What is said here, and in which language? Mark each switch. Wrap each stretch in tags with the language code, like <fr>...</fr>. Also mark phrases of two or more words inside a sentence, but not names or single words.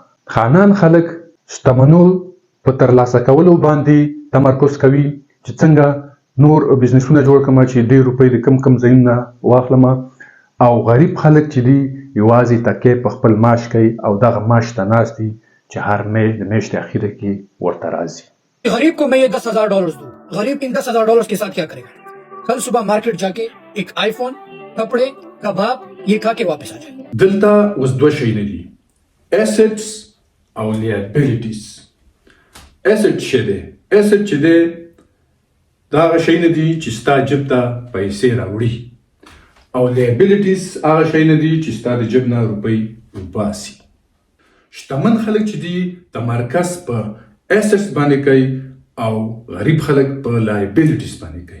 <ps>خانان خلک شتمنو په ترلاسه کولو باندې تمرکز کوي چې څنګه نور بزنسونه جوړ کړم چې ډېر روپۍ د کم ځایونه واخلم، او غریب خلک چې دي یوازې تکیه په خپل معاش کوي او دغه معاش ته ناست دي چې هر میاشت د میاشتې اخیره کې ورته راځي.</ps> <ur>غریب کو میں یہ $10,000 دوں، غریب ان $10,000 کے ساتھ کیا کرے گا? کل صبح مارکیٹ جا کے ایک آئی فون، کپڑے، کباب یہ کھا کے واپس آ جائے.</ur> <ps>دلته اوس دوه شیونه دي، assets او liabilities. asset څه دی؟ asset چې دی دا هغه شیونه دي چې ستا جیب ته پیسې راوړي، او liabilities هغه شیونه دي چې ستا د جیب نه روپۍ وباسي. شتمن خلک چې دي تمرکز په assets باندې کوي او غریب خلک په liabilities باندې کوي.</ps>